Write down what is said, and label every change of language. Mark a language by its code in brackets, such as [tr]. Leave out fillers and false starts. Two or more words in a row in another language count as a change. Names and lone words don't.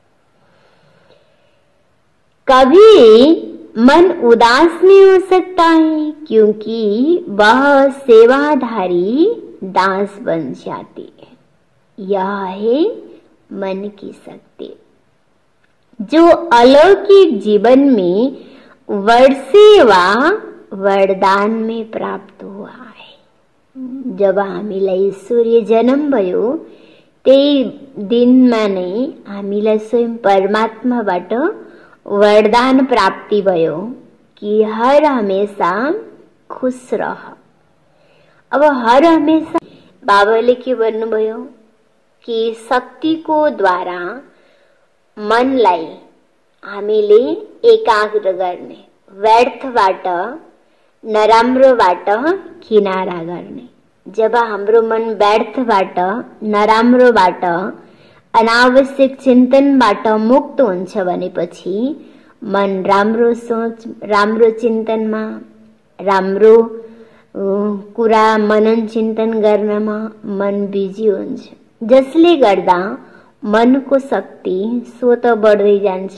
[hi] कभी मन उदास नहीं हो सकता है, क्योंकि वह सेवाधारी दास बन जाती है। यह है मन की शक्ति जो अलौकिक जीवन में वर्षेवा वरदान में प्राप्त हुआ है। [ne] जब हामीलाई सूर्य जन्म भयो त्यही दिनमा नै हामीलाई स्वयं परमात्माबाट वरदान प्राप्ति भयो कि हर हमेशा खुश रह। अब हर हमेशा बाबाले के भन्नुभयो कि शक्तिको द्वारा मनलाई हामीले एकाग्र गर्ने, व्यर्थबाट नराम्रोबाट किनारा गर्ने। जब हाम्रो मन व्यर्थबाट नराम्रोबाट अनावश्यक चिन्तनबाट मुक्त हुन्छ भनेपछि मन राम्रो सोच, राम्रो चिन्तनमा, राम्रो कुरा मनन चिन्तन गर्नमा मन बिजी हुन्छ, जसले गर्दा मनको शक्ति स्वत बढ्दै जान्छ।